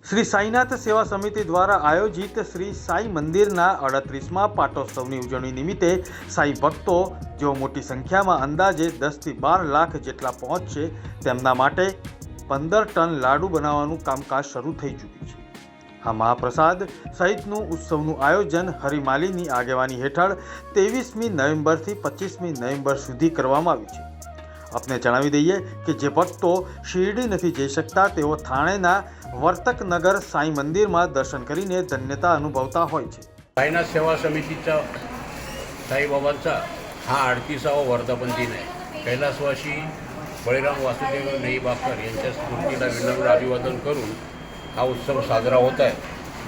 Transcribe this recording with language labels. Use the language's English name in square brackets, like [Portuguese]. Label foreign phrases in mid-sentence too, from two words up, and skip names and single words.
[Gujarati] શ્રી સાઈનાથ સેવા સમિતિ દ્વારા આયોજિત શ્રી સાઈ મંદિરના 38મા પાટોત્સવની ઉજવણી નિમિત્તે સાઈ ભક્તો જેઓ મોટી સંખ્યામાં અંદાજે 10થી 12 લાખ જેટલા પહોંચશે તેમના માટે 15 ટન લાડુ બનાવવાનું કામકાજ શરૂ થઈ ચૂક્યું છે। આ મહાપ્રસાદ સહિતનું ઉત્સવનું આયોજન હરિમાલીની આગેવાની હેઠળ 23મી નવેમ્બરથી 25મી નવેમ્બર સુધી કરવામાં આવ્યું છે। આપને જણાવી દઈએ કે જે ભક્તો શિરડી નથી જઈ શકતા તેઓ થાણેના વર્તકનગર સાઈ મંદિર માં દર્શન કરીને ધન્યતા અનુભવતા હોય છે। [Marathi] साईनाथ सेवा समितीचा साईबाबांचा हा 38वा वर्धापन दिन आहे। कैलासवासी बळीराम वासुदेव नईबाकर यांच्या स्मृतीला विनम्र अभिवादन करून हा उत्सव साजरा होत आहे।